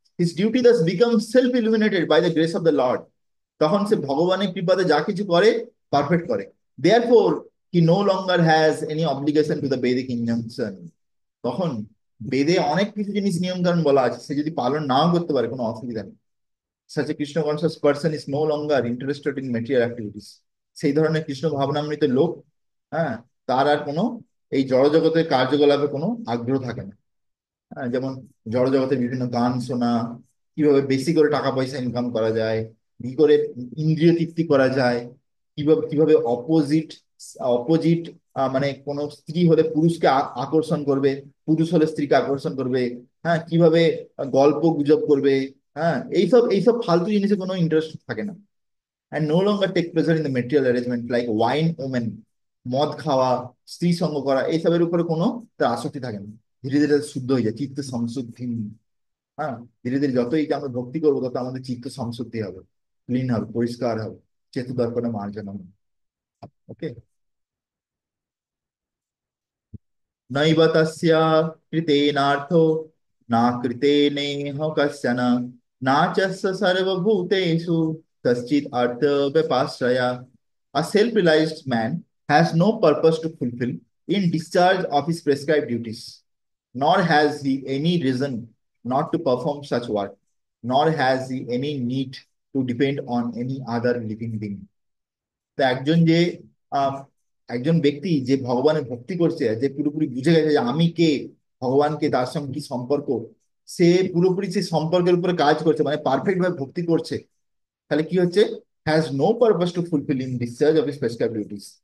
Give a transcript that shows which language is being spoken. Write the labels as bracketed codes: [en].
[en] His duty thus became self illuminated by the grace of the lord. [bn] তখন সে ভগবানের কৃপাতে যা কিছু করে পারফেক্ট করে। [en] Therefore he no longer has any obligation to the Vedic injunction. [bn] তখন বেদে অনেক কিছু জিনিস নিয়ম কানুন বলা আছে, সে যদি পালন নাও করতে পারে কোনো অসুবিধা নেই। [en] such a Krishna conscious person is no longer interested in material activities. [bn] সেই ধরনের কৃষ্ণ ভাবনামৃত লোক, হ্যাঁ, তার আর কোনো এই জড়জগতের কার্যকলাপে কোনো আগ্রহ থাকে না। হ্যাঁ, যেমন জড়জগতের বিভিন্ন গান শোনা, কিভাবে বেশি করে টাকা পয়সা ইনকাম করা যায়, কি করে ইন্দ্রিয় তৃপ্তি করা যায়, কিভাবে কিভাবে অপোজিট অপোজিট মানে কোনো স্ত্রী হলে পুরুষকে আকর্ষণ করবে, পুরুষ হলে স্ত্রীকে আকর্ষণ করবে, হ্যাঁ, কিভাবে গল্প গুজব করবে, হ্যাঁ, এইসব এইসব ফালতু জিনিসে কোনো ইন্টারেস্ট থাকে না। [en] And no longer take pleasure in the material arrangement like wine women. [bn] মদ খাওয়া, স্ত্রী সঙ্গ করা, এইসবের উপরে কোনো তার আসক্তি থাকে না। ধীরে ধীরে শুদ্ধ হয়ে যায়, চিত্ত সংশুদ্ধি। হ্যাঁ। ধীরে ধীরে যতই আমরা ভক্তি করবো তত আমাদের চিত্ত সংশুদ্ধি হবে, ক্লিন হবে, পরিষ্কার হবে, চেতু দর্পণে মার্জনা হবে। ওকে। [sa] নৈব তস্য কৃতেনার্থো না কৃতেনেহ কশ্চন নাচস্য সর্বভূতেষু কশ্চিৎ অর্থ ব্যপাশ্রয়া। [en] A self-realized man has no purpose to fulfill in discharge of his prescribed duties, nor has he any reason not to perform such work, nor has he any need to depend on any other living being. [bn] তো একজন যে আহ, একজন ব্যক্তি যে ভগবানের ভক্তি করছে, যে পুরোপুরি বুঝে গেছে যে আমি কে, ভগবানকে তার সঙ্গে কি সম্পর্ক, সে পুরোপুরি সেই সম্পর্কের উপরে কাজ করছে, মানে পারফেক্ট ভাবে ভক্তি করছে। তাহলে কি হচ্ছে, [en] Has no purpose to fulfil in discharge of his prescribed duties.